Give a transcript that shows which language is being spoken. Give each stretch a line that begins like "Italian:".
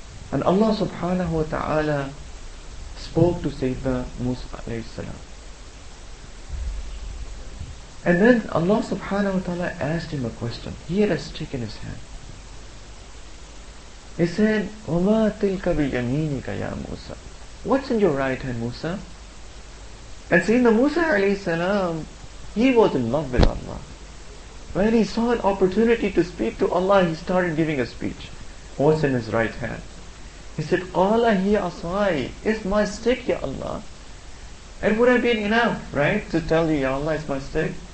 English: And Allah subhanahu wa ta'ala spoke to Sayyidina Musa alayhi salam. And then Allah subhanahu wa ta'ala asked him a question. He had a stick in his hand.
Arabic: He said, وَمَا تِلْكَ بِيَمِينِكَ يَا مُوسَى.
English: What's in your right hand, Musa? And Sayyidina Musa alayhi salam, he was in love with Allah. When he saw an opportunity to speak to Allah, he started giving a speech. What's in his right hand?
Arabic: He said, قَالَ هِيَ عَصَايِ.
English: It's my stick, Ya Allah. It would have been enough, right, to tell you, Ya Allah, it's my stick.